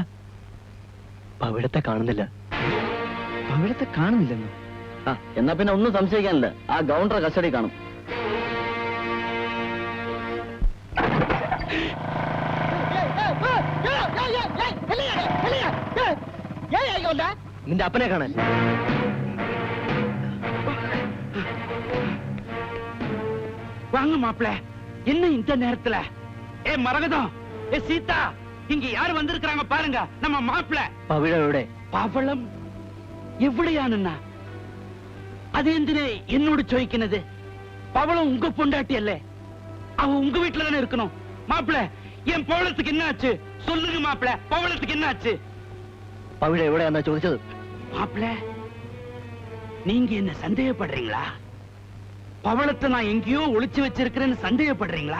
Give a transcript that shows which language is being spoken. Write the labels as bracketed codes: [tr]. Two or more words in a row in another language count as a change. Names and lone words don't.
[ml] പവിഴത്തെ കാണുന്നില്ല. പവിഴത്തെ കാണുന്നില്ലെന്നോ? എന്നാ പിന്നെ ഒന്നും സംശയിക്കാനില്ല, ആ ഗൗണ്ടർ കസ്റ്റഡി കാണും. നിന്റെ അപ്പനെ കാണാൻ. [ta] வாங்க மாப்பிள்ள, என்ன இந்த நேரத்துல? ஏ மரகதம், ஏ சீதா, இங்க யாரு வந்திருக்காங்க பாருங்க. நம்ம மாப்பிள்ள. [ml] பவிழம் எവിടെ? பவளம் எവിടെയാണെന്നാ? அது എന്തിനെ എന്നോട് ചോദിക്കുന്നത്? [ta] பவளம் உங்க பொண்டாட்டி அல்ல, அவ உங்க வீட்டுல தானே இருக்கணும். மாப்பிள்ள, என் பவளத்துக்கு என்ன ஆச்சு சொல்லுங்க மாப்பிள்ள, பவளத்துக்கு என்ன ஆச்சு? [ml] பவிழ எവിടെയാണെന്നാ ചോദിച്ചത്? [ta] மாப்பிள்ள, நீங்க என்ன சந்தேகப்படுறீங்களா? பவளத்தை நான் எங்கேயோ ஒளிச்சு வச்சிருக்கிறேன்னு சந்தேகப்படுறீங்களா?